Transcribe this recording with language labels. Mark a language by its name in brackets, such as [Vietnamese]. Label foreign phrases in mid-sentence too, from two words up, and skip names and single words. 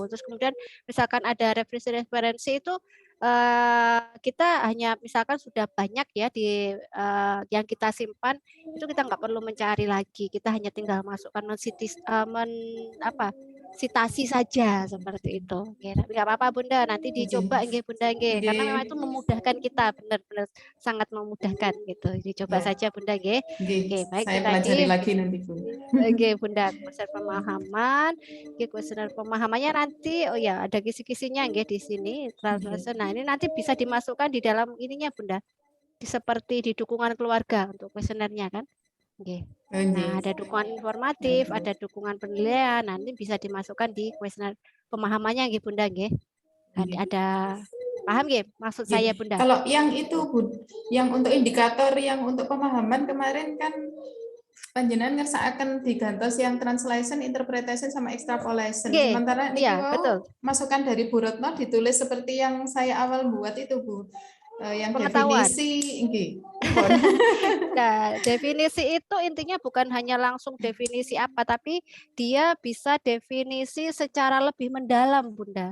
[Indonesian] Terus kemudian misalkan ada referensi itu kita hanya misalkan sudah banyak ya di yang kita simpan itu kita nggak perlu mencari lagi, kita hanya tinggal masukkan sitasi saja seperti itu. Tapi nggak apa-apa Bunda, nanti dicoba nggih Bunda nggih, karena memang itu memudahkan kita, benar-benar sangat memudahkan gitu. Dicoba saja Bunda nggih. Oke, baik Saya itu pelajari tadi. lagi nanti Bu. Oke Bunda, kuesioner pemahaman. Kuesioner pemahamannya nanti ya ada kisi-kisinya nggih di sini. Nah, ini nanti bisa dimasukkan di dalam ininya Bunda. Seperti di dukungan keluarga untuk kuesionernya kan. Nah, ada dukungan informatif, ada dukungan penilaian, nanti bisa dimasukkan di kuesioner pemahamannya nggih Bunda nggih. Ada paham nggih maksud saya Bunda? Kalau yang itu Bu, yang untuk indikator yang untuk pemahaman kemarin kan [Javanese] panjenengan ngersakaken digantos [Indonesian] yang [English] translation, interpretation [Indonesian] sama extrapolation. Sementara niki masukan dari Bu Retno ditulis seperti yang saya awal buat itu Bu. Yang definisi Nah, definisi itu intinya bukan hanya langsung definisi apa, tapi dia bisa definisi secara lebih mendalam, Bunda.